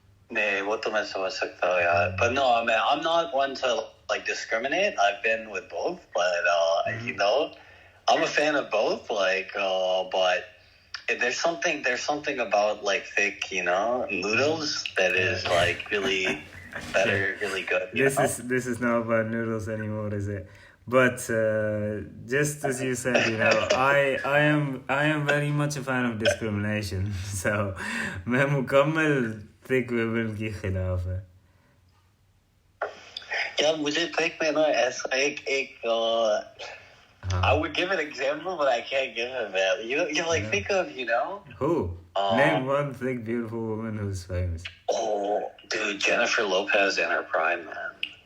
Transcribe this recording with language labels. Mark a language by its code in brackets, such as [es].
[hi] Nee, वो तो मैं समझ सकता हूँ यार. [en] But no, man, I'm not one to like discriminate. I've been with both, but you know, I'm a fan of both. Like, but there's something about like thick, you know, noodles that is like really really good. This is not about noodles anymore, is it? But just as you said, you know, I am very much a fan of discrimination. [hi] So, मैं मुकम्मल [en] thick women [hi] की खिलाफ है. [en] Yeah, [hi] मुझे thick में ना ऐसा एक [en] I would give an example, but I can't give it, man. You like think of, you know, who? Name one thick, beautiful woman who's famous. Oh, dude, Jennifer Lopez in her prime, man.